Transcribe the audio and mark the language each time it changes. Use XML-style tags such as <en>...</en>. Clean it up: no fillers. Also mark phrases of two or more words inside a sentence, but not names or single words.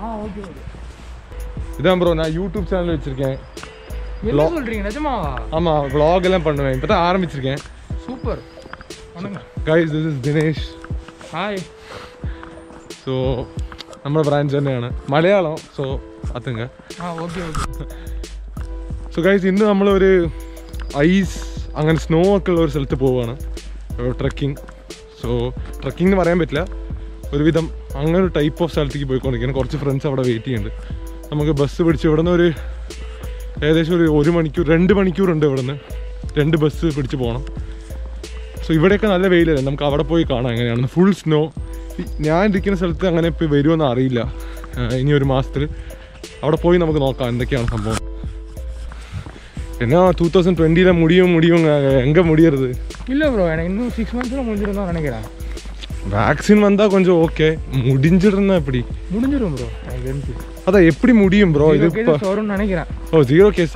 <ta>இதான் ப்ரோ நான் யூடியூப் சேனல் வச்சிருக்கேன். என்ன சொல்றீங்க நிஜமாவா? ஆமா vlog எல்லாம் பண்ணுவேன். இப்பதான் ஆரம்பிச்சிருக்கேன். சூப்பர். வணங்க</ta> <en>guys, this is Dinesh. Hi.</en> <ml>So നമ്മുടെ ബ്രാഞ്ച് തന്നെയാണ് മലയാളം. സോ അതുങ്ങ ഓക്കെ ഓക്കെ. സോ ഗൈസ് ഇന്ന് നമ്മളൊരു ഐസ് അങ്ങനെ സ്നോ ഒക്കെ ഉള്ള ഒരു സ്ഥലത്ത് പോവുകയാണ് ട്രക്കിംഗ്. സോ ട്രക്കിംഗ് എന്ന് പറയാൻ പറ്റില്ല, ഒരുവിധം അങ്ങനെ ഒരു ടൈപ്പ് ഓഫ് സ്ഥലത്തേക്ക് പോയിക്കൊണ്ടിരിക്കുകയാണ്. കുറച്ച് ഫ്രണ്ട്സ് അവിടെ വെയിറ്റ് ചെയ്യുന്നുണ്ട്. നമുക്ക് ബസ് പിടിച്ച് ഇവിടെ നിന്ന് ഒരു ഏകദേശം ഒരു മണിക്കൂർ 2 മണിക്കൂറുണ്ട് ഇവിടെ നിന്ന്. 2 ബസ് പിടിച്ച് പോകണം. സോ ഇവിടെയൊക്കെ നല്ല വെയിലല്ലേ, നമുക്ക് അവിടെ പോയി കാണാം എങ്ങനെയാണെന്ന്. ഫുൾ സ്നോ. ഞാൻ ഇരിക്കുന്ന സ്ഥലത്ത് അങ്ങനെ ഇപ്പോൾ വരുമെന്ന് അറിയില്ല. ഇനി ഒരു മാസത്തിൽ അവിടെ പോയി നമുക്ക് നോക്കാം എന്തൊക്കെയാണ് സംഭവം.</ml> <ta>என்ன 2020 முடியும் எங்கே முடியறது? இல்லை ப்ரோ, எனக்கு இன்னும்</ta> <en>6 months</en> <ta>முடிஞ்சிடும் தான் நினைக்கிறேன். வேக்சின் வந்தால் கொஞ்சம் ஓகே, முடிஞ்சிடும்னா எப்படி? முடிஞ்சிடும் ப்ரோ, எனக்கு தெரிஞ்சு. அதான் எப்படி முடியும் ப்ரோ? இது வரும்னு நினைக்கிறேன். 0 கேஸ்.</ta>